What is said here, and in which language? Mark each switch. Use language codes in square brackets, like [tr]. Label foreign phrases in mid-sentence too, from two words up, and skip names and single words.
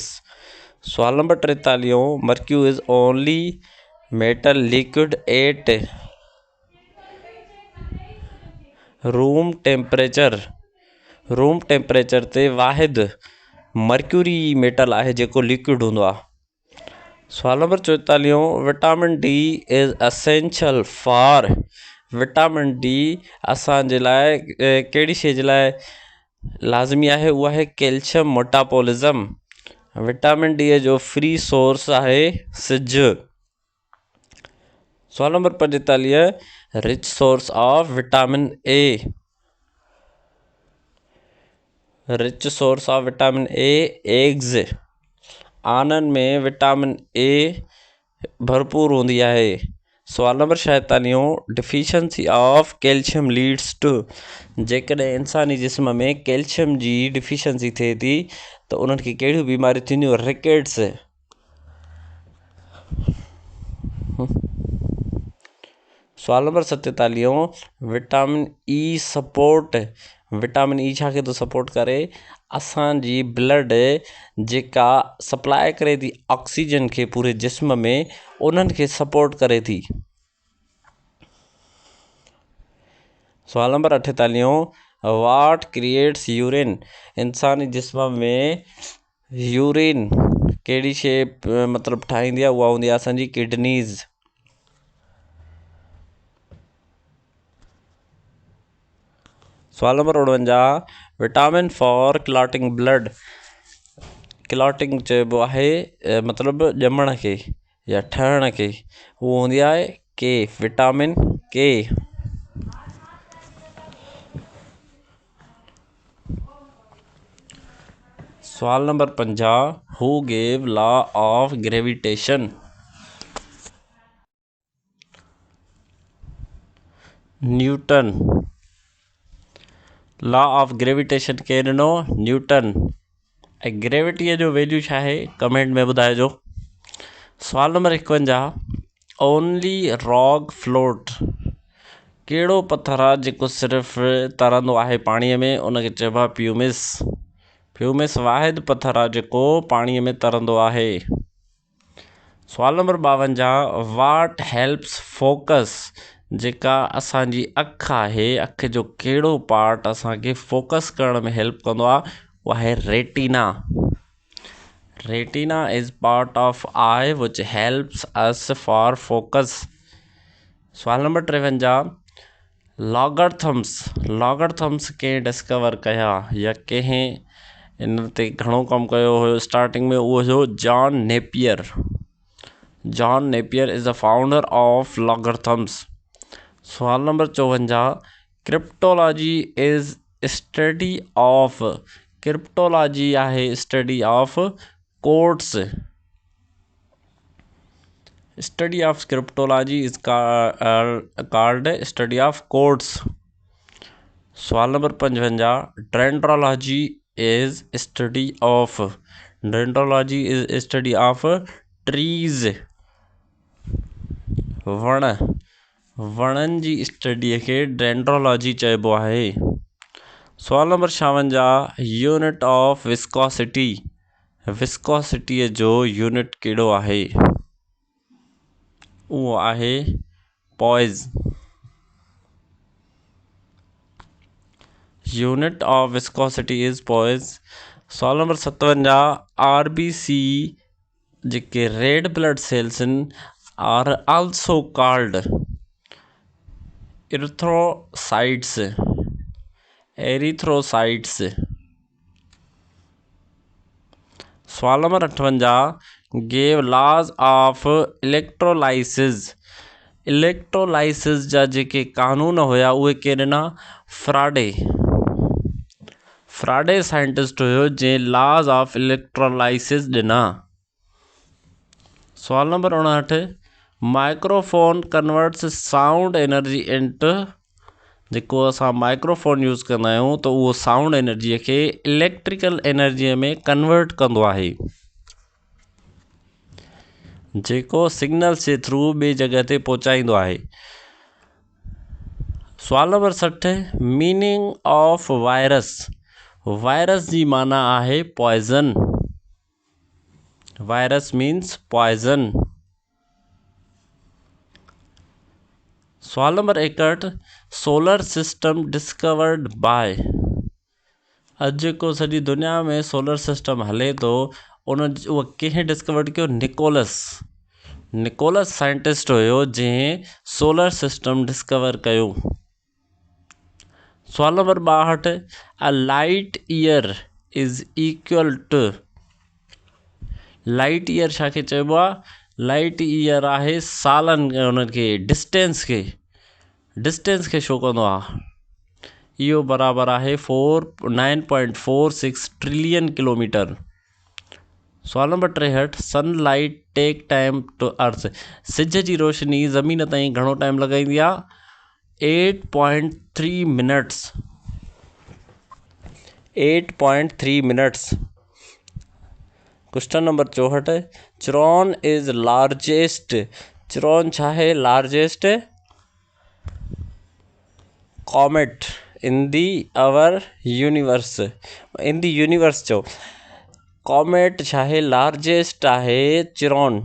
[en] सवाल नंबर 43 Mercury is only metal liquid at room temperature. room temperature [sd] ते वाहिद [en] mercury metal [sd] आहे जेको लिक्विड हूंदो आहे। [en] सवाल नंबर 44 Vitamin D is essential for. [sd] विटामिन डी असांजे लाइ कहिड़ी शइ जे लाइ लाज़मी आहे? उहा आहे [en] calcium metabolism. [sd] विटामिन डी जो [en] free source [sd] आहे सिज। [en] सवाल नंबर 45 rich source of vitamin A. rich source of vitamin A eggs. [sd] आननि में विटामिन ए भरपूर हूंदी आहे। [en] सवाल नंबर 46 deficiency of calcium leads to. [sd] जेकॾहिं इंसानी जिस्म में कैल्शियम जी डिफिशंसी थिए थी त उन्हनि खे कहिड़ियूं बीमारियूं थींदियूं? रिकेट्स। [en] सवाल नंबर 47 vitamin E support. [sd] विटामिन ई छा खे थो सपोर्ट करे? असांजी ब्लड जेका सप्लाई करे थी ऑक्सीजन खे पूरे जिस्म में, उन्हनि खे सपोर्ट करे थी। [en] सवाल नंबर 48 what creates urine. [sd] इंसानी जिस्म में यूरिन कहिड़ी शइ मतिलबु ठाहींदी आहे? उहा हूंदी आहे असांजी किडनीज़। [en] सवाल नंबर 49 vitamin for clotting blood. [sd] क्लॉटिंग चइबो आहे मतिलबु ॼमण खे या ठहण खे, उहो हूंदी आहे के, विटामिन के। [en] सवाल नंबर 50 who gave law of gravitation. न्यूटन। law of gravitation [sd] केरु ॾिनो? न्यूटन। ऐं ग्रेविटीअ जो वैल्यू छा आहे? कमेंट में ॿुधाइजो। [en] सवाल नंबर 51 only rock float. [sd] कहिड़ो पथर आहे जेको सिर्फ़ु तरंदो आहे पाणीअ में? उनखे चइबो आहे प्यूमिस। प्यूमिस वाहिद पथर आहे जेको पाणीअ में तरंदो आहे। सवाल नंबर 52 [en] what helps focus [sd] जेका असांजी अखि आहे अखि जो कहिड़ो पार्ट असांखे फोकस करण में हेल्प कंदो आहे उहा आहे रेटिना। [en] Retina is part of eye which helps us for focus. [sd] सवाल नंबर 53 लॉगरथम्स कंहिं डिस्कवर कया या कंहिं इन ते घणो कमु कयो हुयो स्टार्टिंग में उहो हुयो जॉन नेपियर। [en] John Napier is the founder of logarithms. सवाल नंबर 54 cryptology is study of cryptology आहे study of codes. Study of cryptology is called study of codes. [sd] सवाल नंबर 55 [en] dendrology is study of trees [sd] वणनि जी स्टडीअ खे डेंड्रोलॉजी चइबो आहे। सवाल नंबर 56 [en] unit of viscosity [sd] जो यूनिट कहिड़ो आहे उहो आहे पॉइज़। [en] Unit of viscosity is poise. सवाल नंबर 57 RBC जेके red blood cells आहिनि are also called erythrocytes. [sd] सवाल नंबर 58 [en] gave laws of electrolysis [sd] जा जेके कानून हुया उहे केरु ॾिना फ्राडे साइंटिस्ट हुयो जंहिं [en] laws of electrolysis [sd] ॾिना। सवाल नंबर 59 [en] microphone converts sound energy into [sd] जेको असां [en] microphone use [sd] कंदा आहियूं त उहो [en] sound energy [sd] खे [en] electrical energy [sd] में कन्वर्ट कंदो आहे जेको सिग्नल्स जे थ्रू ॿिए जॻह ते पहुचाईंदो आहे। सवाल नंबर 60 [en] meaning of virus [sd] जी माना आहे पॉइज़न। [en] Virus means poison. [sd] सवाल नंबर 61 [en] solar system discovered by [sd] अॼु जेको सॼी दुनिया में [en] solar system [sd] हले थो उहो कंहिं डिस्कवर्ड कयो निकोलस साइंटिस्ट हुयो जंहिं [en] solar system discover [sd] कयो। सवाल नंबर 62 [en] a light year is equal to light year [sd] छाखे चइबो आहे [en] light year [sd] आहे सालनि उनखे डिस्टेंस खे शो कंदो आहे। इहो बराबरि आहे 9.46 [en] trillion kilometre. [sd] सवाल नंबर 63 [en] sunlight take time to earth [sd] सिज जी रोशनी ज़मीन ताईं घणो टाइम लॻाईंदी आहे 8.3 मिनट्स। [en] Question number 64 Chiron is largest [sd] चिरॉन छा आहे [en] largest comet in the universe [sd] चओ कॉमेट छा आहे लार्जेस्ट आहे चिरॉन।